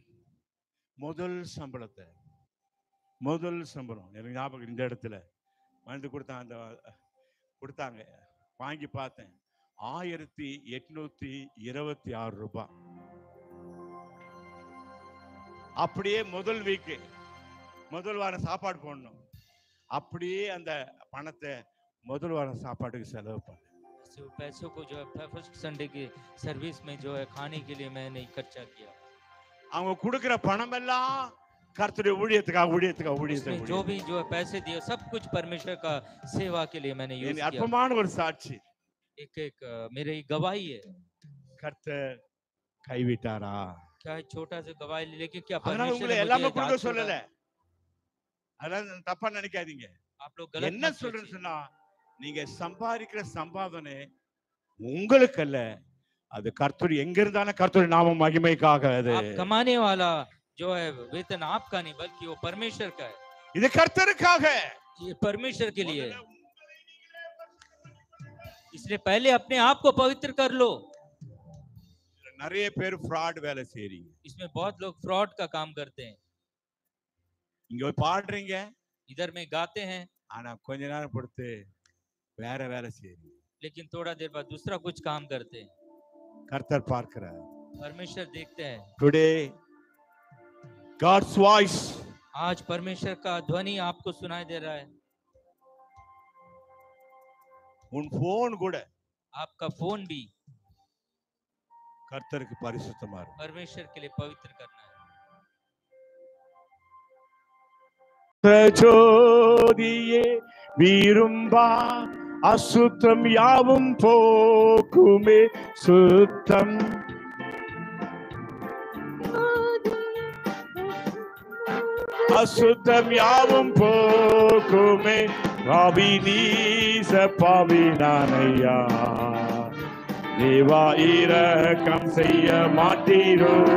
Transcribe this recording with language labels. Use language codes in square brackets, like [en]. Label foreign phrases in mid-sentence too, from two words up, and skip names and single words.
[ta] முதல் சம்பளம் எனக்கு ஞாபகம், இந்த இடத்துல வந்து கொடுத்தாங்க, வாங்கி பார்த்தேன். 1826 ரூபாய். அப்படியே முதல் வீக்கு முதல் வாரம் சாப்பாடு போடணும், அப்படியே அந்த பணத்தை முதல் வாரம் சாப்பாட்டுக்கு செலவு பண்ணேன். [hi] पैसों को जो है [en] first Sunday [hi] की सर्विस में जो है खाने के लिए मैंने खर्चा किया। [ta] அவங்க கொடுக்கிற பணம் எல்லாம் கர்த்தருடைய ஊழியத்துக்காக [hi] जो भी जो है पैसे दिए सब कुछ परमेश्वर का सेवा के लिए मैंने यूज किया। [ta] அற்பமான ஒரு சாட்சி, [hi] एक मेरी गवाही है। [ta] கர்த்தர் கைவிட்டாரா? [hi] क्या छोटा सा गवाही, लेकिन क्या [ta] அதனால [hi] परमेश्वर [ta] உங்களை [hi] ने [ta] எல்லாமே [hi] मुझे [ta] கொடுக்க [hi] दान [ta] சொல்லல, [hi] छोड़ा? [ta] அதனால தப்பா நினைக்காதீங்க. [hi] आप लोग गलत [ta] என்ன [hi] मत [ta] சொல்றேன்னு [hi] सोचिए। [ta] சொன்னா, நீங்க சம்பாதிக்கிற சம்பாதனை உங்களுக்கு அல்ல, அது கர்த்தர் எங்க இருந்தாலும் கர்த்தருடைய நாம மகிமைக்காக. அது [hi] आप कमाने वाला जो है वेतन आपका नहीं बल्कि वो परमेश्वर का है। [ta] இது கர்த்தருக்காக, [hi] ये परमेश्वर के लिए है। इसलिए पहले अपने आप को पवित्र कर लो। [ta] நிறைய பேர் ஃப்ராட் வேலை செய்றீங்க. [hi] इसमें बहुत लोग फ्रॉड का काम करते हैं। [ta] இங்க போய் பாடுறீங்க, [hi] इधर में गाते हैं, [ta] ஆனா கொஞ்ச நேரம் பொறுத்து வேற வேலை செய்றீங்க. [hi] लेकिन थोड़ा देर बाद दूसरा कुछ काम करते हैं। [ta] கர்த்தர் பார்க்கிறார். [hi] परमेश्वर देखते हैं। [en] Today God's voice, [hi] आज परमेश्वर का ध्वनि आपको सुनाई दे रहा है। [ta] உன் போன் கூட [hi] आपका फोन भी [ta] கர்த்தருக்கு பரிசுத்தமா இருக்கும். [hi] परमेश्वर के लिए पवित्र करना है। [ta] ஜோதியே விரும்பா அசுத்தம் யாவும் போக்குமே சுத்தம். அசுத்தம் யாவும் போக்குமே பாவி நீச பாவி நானையா, தேவா இரக்கம் செய்ய மாட்டீரோ,